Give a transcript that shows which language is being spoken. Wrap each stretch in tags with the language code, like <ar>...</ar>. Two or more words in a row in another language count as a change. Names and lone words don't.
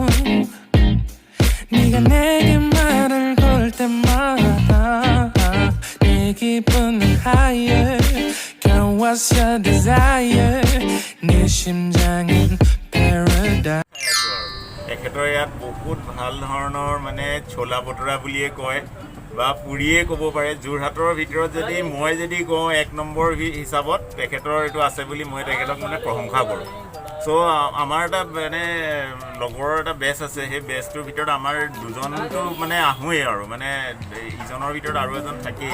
<ko>네가 내게 말을 걸 때마다 내 기분은</ko> <en>higher Girl what's your desire</en> <ko>내 심장은 paradise</ko> <as>তেখেতৰ ইয়াত বহুত ভাল ধৰণৰ মানে ছোলা বতৰা বুলিয়ে কয় বা পুৰিয়ে ক'ব পাৰে। যোৰহাটৰ ভিতৰত যদি মই যদি কওঁ 1 নম্বৰ হিচাপত তেখেতৰ এইটো আছে বুলি মই তেখেতক মানে প্ৰশংসা কৰোঁ। চ' আমাৰ এটা মানে লগৰ এটা বেচ আছে, সেই বেচটোৰ ভিতৰত আমাৰ দুজনটো মানে আহোঁৱেই আৰু মানে ইজনৰ ভিতৰত আৰু এজন থাকেই।</as>